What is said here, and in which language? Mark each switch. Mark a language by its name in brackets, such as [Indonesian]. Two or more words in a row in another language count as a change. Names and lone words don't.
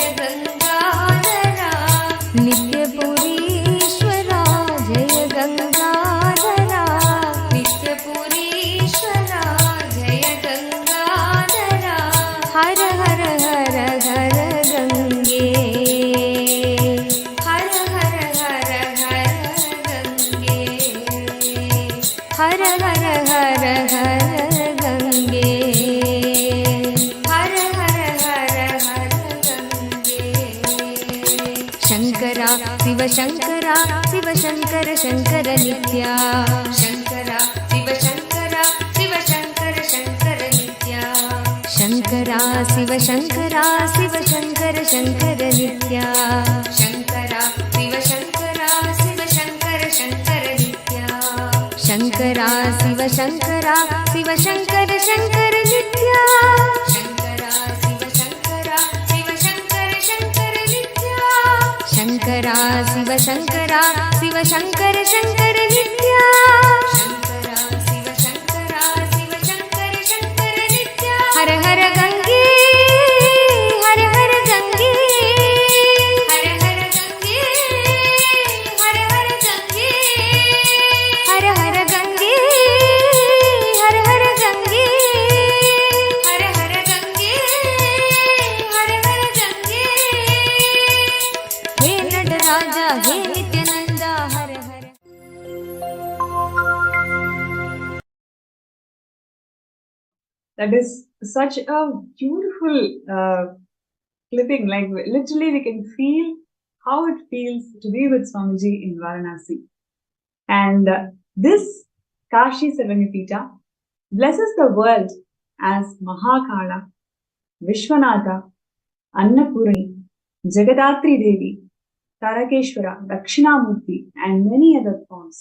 [Sanskrit] गंगाधरा नित्यपुरीश्वरा जय गंगाधरा नित्यपुरीश्वरा जय गंगाधरा हर हर हर हर गंगे हर हर हर हर गंगे हर हर हर हर गंगे हर हर हर हर गंगे शंकरा शिव शंकरा शिव शंकर शंकर नित्या शंकरा शिव शंकरा शिव शंकर शंकर नित्या शंकरा शिव शंकरा शिव शंकर शंकर नित्या शंकरा शिव शंकरा शिव शंकर शंकर नित्या शंकरा शिव शंकरा शिव शंकर शंकर नित्या शंकरा शिव शंकरा शिव शंकर शंकर नित्या शंकरा शिव शंकरा शिव शंकर शंकर नित्या शंकरा शिव शंकरा शिव शंकर शंकर नित्या हर हर गंगे हर हर गंगे हर हर गंगे हर हर गंगे हर हर गंगे हर हर गंगे हर हर गंगे हर हर गंगे हे नटराजा हे नित्यानंदा हर हर [English] That is such a beautiful clipping. Like literally, we can feel how it feels to be with Swamiji in Varanasi. And this Kashi Sarvanipita blesses the world as Mahakala, Vishwanatha, Annapurani, Jagadatri Devi, Tarakeshwara, Dakshinamurti, and many other forms.